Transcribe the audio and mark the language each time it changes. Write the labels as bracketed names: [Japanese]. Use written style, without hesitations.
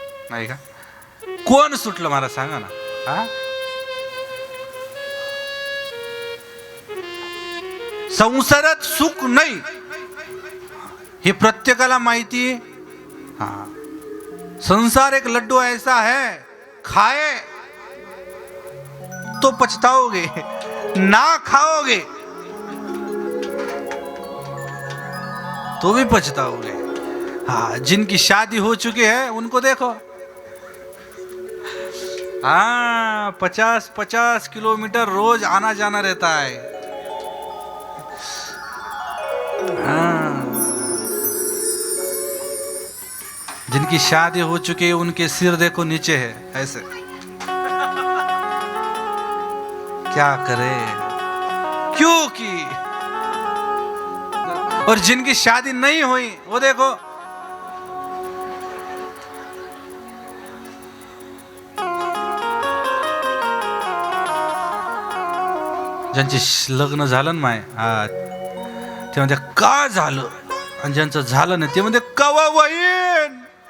[Marathi] नाही का? कोण सुटलं मला सांगा ना. हा संसारात सुख नाही हे प्रत्येकाला माहिती. [Hindi] हा संसार एक लड्डू ऐसा है, खाए तो पछताओगे, ना खाओगे तो भी पछताओगे. हाँ जिनकी शादी हो चुकी है उनको देखो, हाँ 50-50 किलोमीटर रोज आना जाना रहता है. हाँ जिनकी शादी हो चुकी है उनके सिर देखो नीचे है ऐसे. क्या करे, क्योंकि और जिनकी शादी नहीं हुई वो देखो [Marathi] ज्यांचे लग्न झालं ना माय ते म्हणते का झालं, आणि ज्यांचं झालं नाही ते म्हणते कवा होईन.